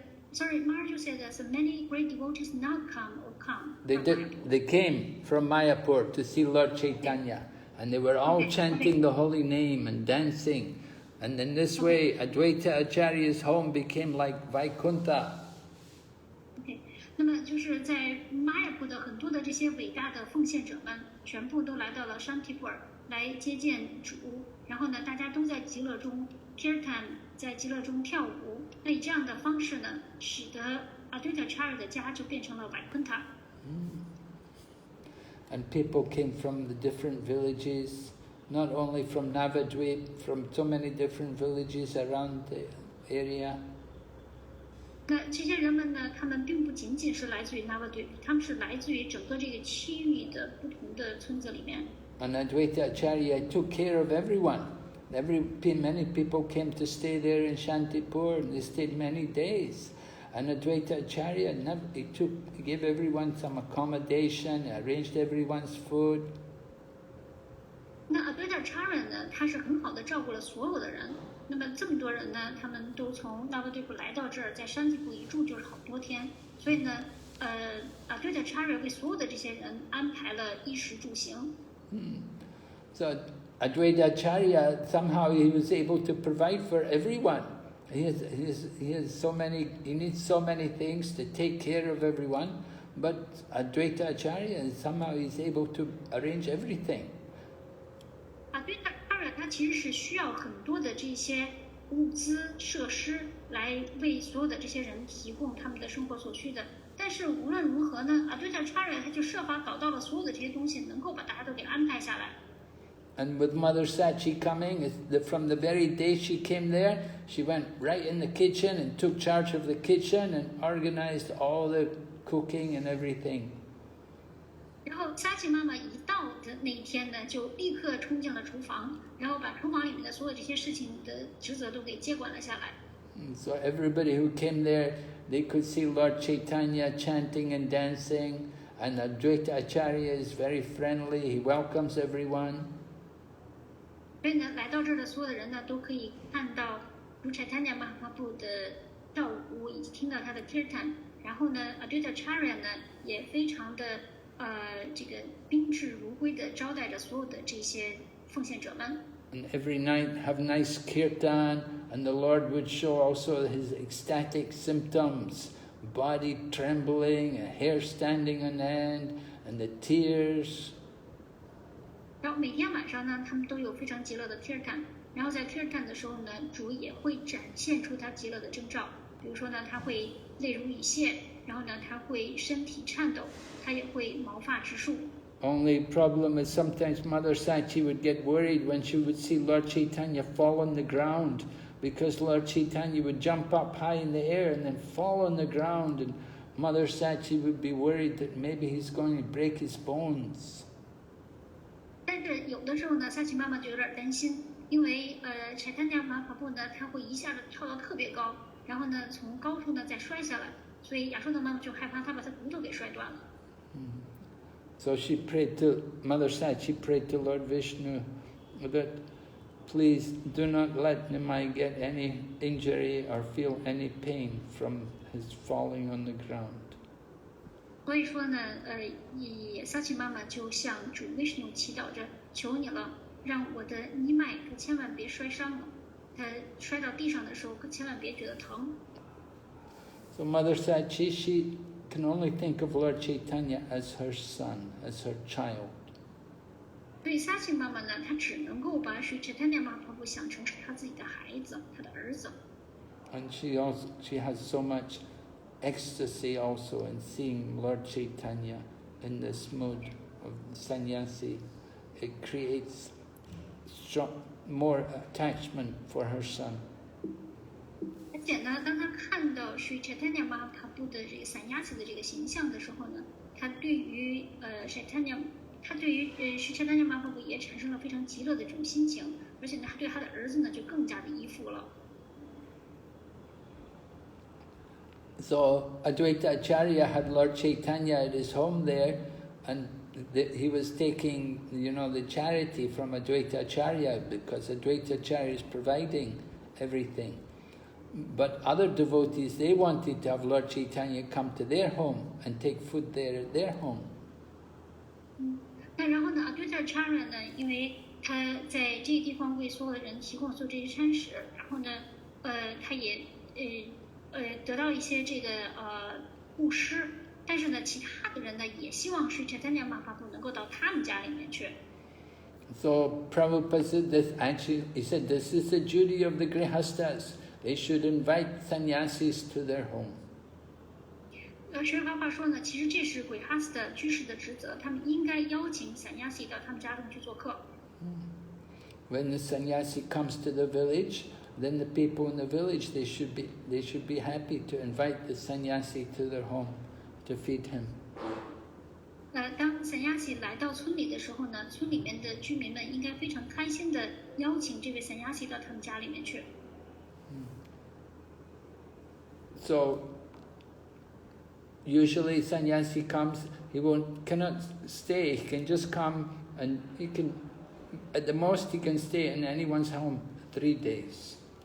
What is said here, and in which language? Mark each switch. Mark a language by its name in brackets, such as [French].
[English] Sorry, Marjo said that so many great devotees not come. They came from Mayapur to see Lord Chaitanya, and they were all chanting the holy name and dancing. And in this way, Advaita Acharya's home became like Vaikuntha. [Chinese] 那么就是在玛雅普的很多的这些伟大的奉献者们，全部都来到了山提普尔来接见主，然后呢，大家都在极乐中 kirtan， 在极乐中跳舞。那以这样的方式呢，使得Advaita Acharya的家就变成了Vaikuntha。 [English] And people came from the different villages, not only from Navadvip, from so many different villages around the area. [Chinese] 那这些人们呢，他们并不仅仅是来自于 Navadvip， 他们是来自于整个这个区域的不同的村子里面。 [English] And Advaita Acharya took care of everyone. Many people came to stay there in Shantipur, and they stayed many days. And Advaita Acharya, he gave everyone some accommodation, arranged everyone's food. [Chinese] 那 Advaita Acharya 呢，他是很好的照顾了所有的人。那么这么多人呢，他们都从Navadvip来到这儿，在山地部一住就是好多天。所以呢，Advaita Acharya为所有的这些人安排了衣食住行。 [English] So Advaita Acharya, somehow he was able to provide for everyone. He needs so many things to take care of everyone, but Advaita Acharya, somehow he's able to arrange everything. [Chinese] Advaita Acharya 他其实是需要很多的这些物资设施来为所有的这些人提供他们的生活所需的。但是无论如何呢，Advaita Acharya 他就设法搞到了所有的这些东西，能够把大家都给安排下来。 [English] And with Mother Sachi coming, from the very day she came there, she went right in the kitchen and took charge of the kitchen and organized all the cooking and everything. [Chinese] 然后萨奇妈妈一到的那一天呢，就立刻冲进了厨房，然后把厨房里面的所有这些事情的职责都给接管了下来。 [English] So everybody who came there, they could see Lord Chaitanya chanting and dancing, and Advaita Acharya is very friendly, he welcomes everyone. [Chinese] 所以呢，来到这儿的所有的人呢，都可以看到如Caitanya Mahaprabhu的跳舞，以及听到他的 kirtan。然后呢，Advaita Acharya呢也非常的这个宾至如归的招待着所有的这些奉献者们。 [English] And every night have nice kirtan, and the Lord would show also his ecstatic symptoms, body trembling, hair standing on end, and the tears. [Chinese] 然后每天晚上呢，他们都有非常极乐的 kirtan。然后在 kirtan 的时候呢，主也会展现出他极乐的征兆。比如说呢，他会泪如雨下，然后呢，他会身体颤抖，他也会毛发直竖。 [English] Only problem is sometimes Mother Sachi would get worried when she would see Lord Chaitanya fall on the ground, because Lord Chaitanya would jump up high in the air and then fall on the ground, and Mother Sachi would be worried that maybe he's going to break his bones. [Chinese] 但是有的时候呢，萨奇妈妈就有点担心，因为Caitanya Mahaprabhu呢，他会一下子跳到特别高，然后呢从高处呢再摔下来，所以亚说达妈妈就害怕他把他骨头给摔断了。 [English] So she prayed to, Mother said, she prayed to Lord Vishnu that please do not let Nimai get any injury or feel any pain from his falling on the ground. [Chinese] 所以说呢，萨奇妈妈就向主 Vishnu 祈祷着，求你了，让我的尼麦可千万别摔伤了，他摔到地上的时候可千万别觉得疼。 [English] So Mother said she can only think of Lord Chaitanya as her son, as her child. [Chinese] 所以萨奇妈妈呢，她只能够把Sri Chaitanya Mahaprabhu想成是她自己的孩子，她的儿子。 [English] And she has so much ecstasy also in seeing Lord Chaitanya in this mood of sannyasi. It creates more attachment for her son. [Chinese] 而且呢，当他看到Sri Chaitanya Mahaprabhu的这个散压器的这个形象的时候呢，他对于Sri Chaitanya Mahaprabhu 也产生了非常极乐的这种心情，而且呢，他对他的儿子呢就更加的依附了。 [English] So Advaita Acharya had Lord Chaitanya at his home there, and he was taking, the charity from Advaita Acharya because Advaita Acharya is providing everything. But other devotees, they wanted to have Lord Chaitanya come to their home and take food there at their home. [Chinese] 那然后呢 ，Advaita Acharya 呢，因为他在这个地方为所有的人提供所有这些餐食，然后呢，他也得到一些这个布施，但是呢，其他的人呢也希望是Chaitanya Mahaprabhu能够到他们家里面去。 [English] So Prabhupada said this. Actually, he said this is the duty of the grihastas. They should invite sannyasis to their home. [Chinese] 释迦爸说呢，其实这是鬼哈斯的居士的职责，他们应该邀请散亚西到他们家中去做客。 [English] When the sannyasi comes to the village, then the people in the village they should be happy to invite the sannyasi to their home to feed him. [Chinese] 当散亚西来到村里的时候呢，村里面的居民们应该非常开心的邀请这位散亚西到他们家里面去。 [English] So usually sannyasi comes, cannot stay. He can just come and at the most he can stay in anyone's home 3 days.